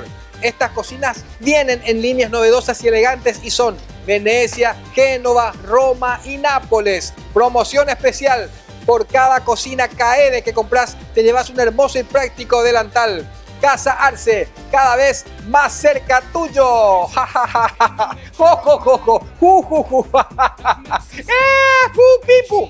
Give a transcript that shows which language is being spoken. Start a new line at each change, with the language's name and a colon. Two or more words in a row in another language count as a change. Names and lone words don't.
Spanish: Estas cocinas vienen en líneas novedosas y elegantes y son Venecia, Génova, Roma y Nápoles. Promoción especial. Por cada cocina Kaede que compras, te llevas un hermoso y práctico delantal. Casa Arce, cada vez más cerca tuyo. Ja, ja, ja, ja, ja. Jo, jo, jo, jo. Ju, ju, ju. Ja, ja, ja, ja. Fu, pi, pu.